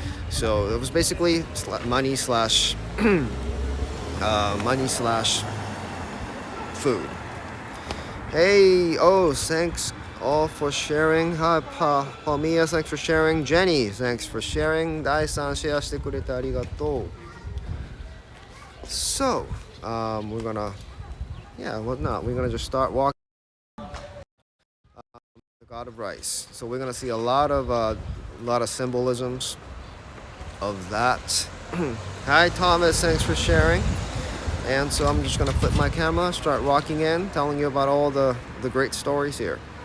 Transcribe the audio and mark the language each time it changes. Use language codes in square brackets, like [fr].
[en] So it was basically money slash food. Hey, thanks all for sharing. Hi, Palmia, thanks for sharing. Jenny, thanks for sharing. [ja] Dai-san, shareしてくれてありがとう. [en] So, we're gonna just start walking. The god of rice. So we're gonna see a lot of symbolisms of that. Hi, Thomas, thanks for sharing. And so I'm just gonna flip my camera, start walking in, telling you about all the great stories here.